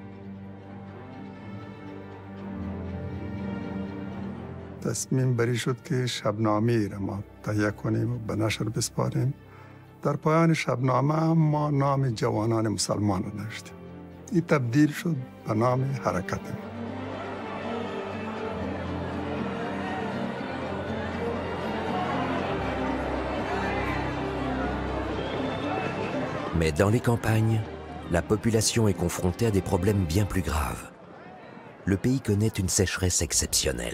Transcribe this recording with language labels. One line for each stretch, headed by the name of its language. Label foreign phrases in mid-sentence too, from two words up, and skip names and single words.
Persian: تصمیم بری شد که شبنامه را ما تهیه کنیم و به نشر بسپاریم. در پایان شبنامه هم ما نام جوانان مسلمان را نوشتیم. این تبدیل شد به نام حرکت ما.
French: Mais dans les campagnes, la population est confrontée à des problèmes bien plus graves. Le pays connaît une sécheresse exceptionnelle.